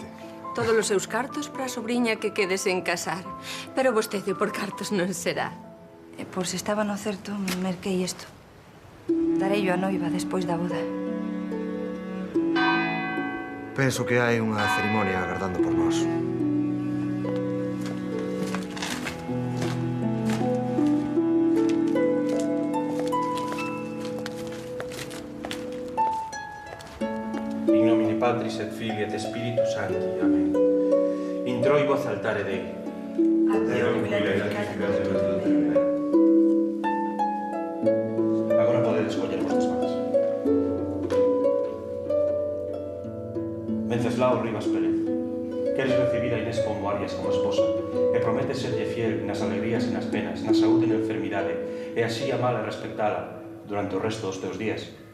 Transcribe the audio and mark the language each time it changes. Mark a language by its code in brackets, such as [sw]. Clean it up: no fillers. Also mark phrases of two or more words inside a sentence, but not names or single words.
[gl] Todos os seus cartos para a sobrinha que quede sen casar. Pero vostede por cartos non será. E por se estaba no certo, merquei isto. Darei yo a noiva despois da boda. Penso que hai unha cerimonia agardando por nós. [la] In nomine Patris et Filii et Spiritus Sancti. Amén. Introibo az altare Dei. [gl] Agora podedes coller vosas mans. Venceslao Rivas Pérez, queres recibir a Inés Pombo Arias como esposa e prometes serlle fiel nas alegrías e nas penas, na saúde e na enfermidade, e así amala e respectala durante o resto dos teus días.